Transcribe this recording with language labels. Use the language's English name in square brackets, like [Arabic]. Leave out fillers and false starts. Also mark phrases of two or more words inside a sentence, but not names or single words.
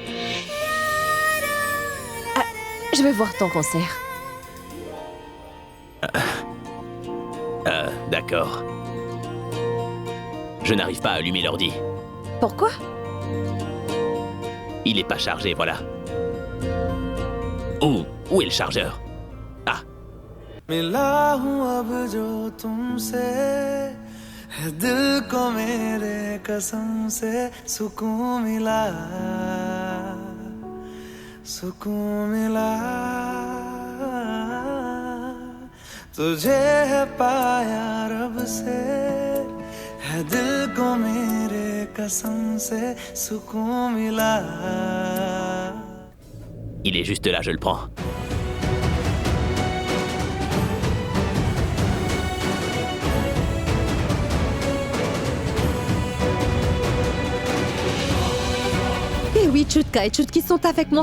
[French] Je veux voir ton concert. D'accord. Je n'arrive pas à allumer l'ordi. Pourquoi? Il est pas chargé, voilà. Où est le chargeur? Ah. [Hindi] मिला हूँ अब जो तुमसे है दिल को मेरे कसम से सुकून मिला तुझे है पाया रब से है दिल को मेरे कसम से सुकून मिला. [French] Il est juste là, je le prends. Et oui, Chutka et Chutki sont avec moi.